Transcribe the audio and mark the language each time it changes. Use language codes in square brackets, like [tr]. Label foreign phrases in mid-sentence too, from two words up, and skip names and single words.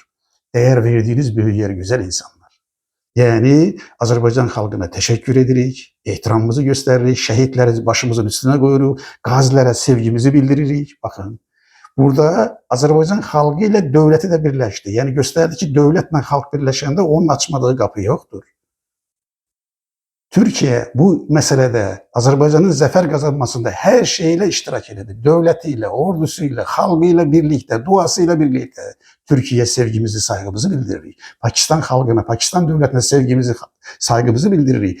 [az] Dəyər verdiyiniz böyük yer, gözəl insanlar. Yəni, Azərbaycan xalqına təşəkkür edirik, ehtiramımızı göstəririk, şəhidləri başımızın üstünə qoyuruq, qazilərə sevgimizi bildiririk. Baxın, Burada Azərbaycan xalqı ilə dövləti də birləşdi. Yəni göstərdi ki, dövlətlə xalq birləşəndə onun açmadığı qapı yoxdur. [tr] Türkiye bu meselede Azerbaycan'ın zafer kazanmasında her şeyle iştirak edildi. Dövletiyle, ordusuyla, halkıyla birlikte, duasıyla birlikte Türkiye sevgimizi, saygımızı bildirir. Pakistan halkına, Pakistan devletine sevgimizi, saygımızı bildirir.